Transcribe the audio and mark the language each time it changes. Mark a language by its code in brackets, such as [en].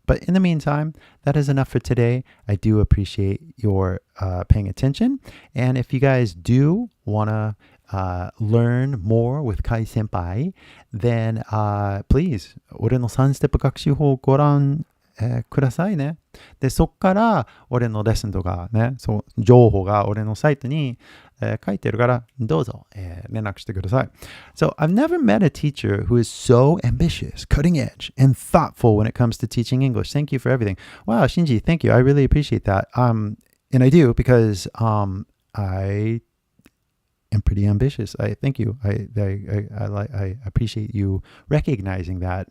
[en] But in the meantime, that is enough for today. I do appreciate your paying attention. And if you guys do want to learn more with Kai Senpai, then please, [ja] 俺の3ステップ学習法をご覧くださいね。で、そっから俺のレッスンとかね、そう情報が俺のサイトに、書いてるからどうぞ、連絡してください。 [en] So I've never met a teacher who is so ambitious, cutting edge, and thoughtful when it comes to teaching English. Thank you for everything. Wow, Shinji, thank you. I really appreciate that. And I do because I am pretty ambitious. I thank you. I appreciate you recognizing that.